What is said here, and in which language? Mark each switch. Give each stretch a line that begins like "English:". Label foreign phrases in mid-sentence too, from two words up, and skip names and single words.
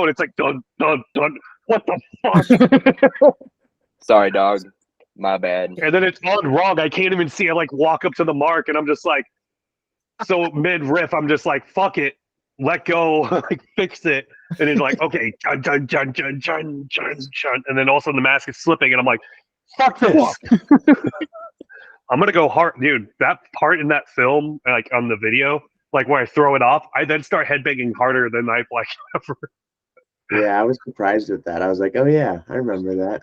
English: And it's like, dun, dun, dun. What the fuck? Sorry, dog. My bad. And then it's on wrong. I can't even see. I like walk up to the mark and I'm just like, so mid riff, I'm just like, fuck it. Let go. Like, fix it. And it's like, okay. Chun, chun, chun, chun, chun, chun, chun. And then all of a sudden the mask is slipping and I'm like, fuck this. I'm going to go hard. Dude, that part in that film, like on the video, like where I throw it off, I then start headbanging harder than I've like ever. Yeah, I was surprised with that. I was like, oh yeah, I remember that.